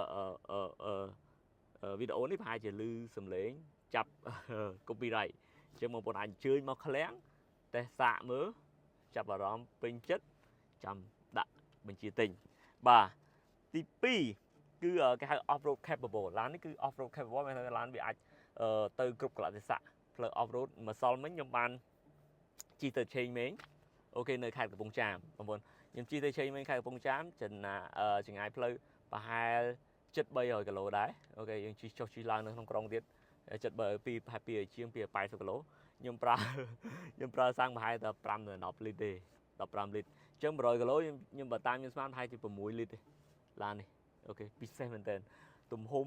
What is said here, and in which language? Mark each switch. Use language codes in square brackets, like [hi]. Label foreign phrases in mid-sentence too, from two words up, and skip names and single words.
[km] វីដេអូនេះប្រហែលជាឮសំឡេងចាប់ copyright អញ្ចឹងបងប្អូនអាចអញ្ជើញមកឃ្លាំងតេស្តសាកមើលចាប់អារម្មណ៍ពេញចិត្តចាំដាក់បញ្ជាទិញបាទទី2គឺគេហៅ [en] off road capable [km] ឡាននេះគឺ [en] off road capable [km] មានន័យថាឡានវាអាចទៅគ្រប់កលៈទេសៈផ្លូវ [en] off road [km] ម្សិលមិញខ្ញុំបាន ជិះទៅឆេងមេងអូខេនៅខេត្តកំពង់ចាមបងប្អូនខ្ញុំជិះទៅឆេងមេងខេត្តកំពង់ចាមចម្ងាយផ្លូវប្រហែលជិត300 គីឡូដែរអូខេយើងជិះចុះជិះឡើងនៅក្នុងក្រុងទៀតជិតប្រហែលជាង80 គីឡូខ្ញុំប្រើសាំងប្រហែលតែ5ទៅ10លីត្រទេ15លីត្រអញ្ចឹង100 គីឡូខ្ញុំបើតាមខ្ញុំស្មានប្រហែលជា6លីត្រទេឡាននេះអូខេពិសេសមែនតើទំហំ